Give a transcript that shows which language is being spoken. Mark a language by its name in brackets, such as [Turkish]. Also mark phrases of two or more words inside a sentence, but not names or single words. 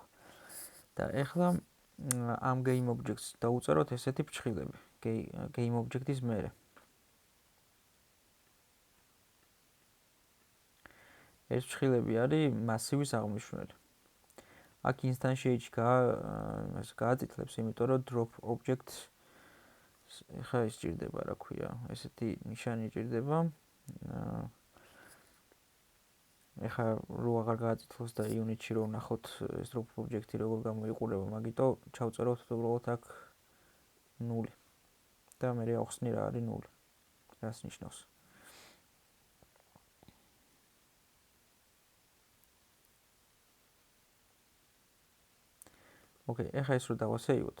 [Georgian] და ეხლა ამ [English] game objects [Georgian] დაუწეროთ ესეთი ფრჩხილები. [English] game object-ის [Georgian] მერე. ეს ფრჩხილები არის მასივის აღმნიშვნელი. აქ instantiate გააწითლებს, იმიტომ რომ [English] drop object [Georgian] ეხლა ის ჭირდება, რა ქვია, ესეთი ნიშანი ჭირდება. ეხლა რო აღარ გააწითლოს და unit-ში რო ვნახოთ ეს [English] drop object-ი [Georgian] როგორ გამოიყურება, მაგიტო ჩავწეროთ უბრალოდ აქ 0. და მე ახსნი რა არის 0. რას ნიშნავს? ოკეი, ეხლა ეს რო დავასეივოთ.